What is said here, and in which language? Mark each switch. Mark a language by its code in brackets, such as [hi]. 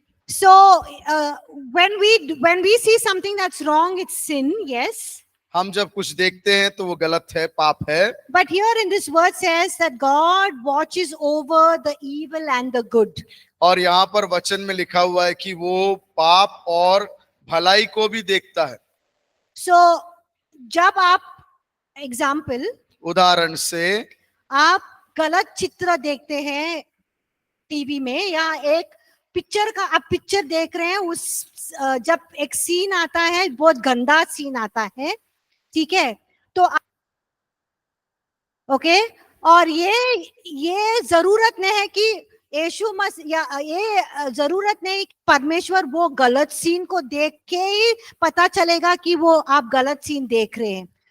[en] So when we see something that's wrong, it's sin. Yes. [hi] हम जब कुछ देखते हैं तो वो गलत है, पाप है। [en] But here in this word says that God watches over the evil and the good. [hi] और यहाँ पर वचन में लिखा हुआ है कि वो पाप और भलाई को भी देखता है। So जब आप एग्जाम्पल, उदाहरण से आप गलत चित्र देखते हैं टीवी में, या एक पिक्चर का आप पिक्चर देख रहे हैं, उस जब एक सीन आता है, बहुत गंदा सीन आता है, ठीक है, तो ओके, और ये जरूरत नहीं है कि यीशु मसीह, या ये जरूरत नहीं कि परमेश्वर वो गलत सीन को देख के ही पता चलेगा कि वो आप गलत सीन देख रहे हैं।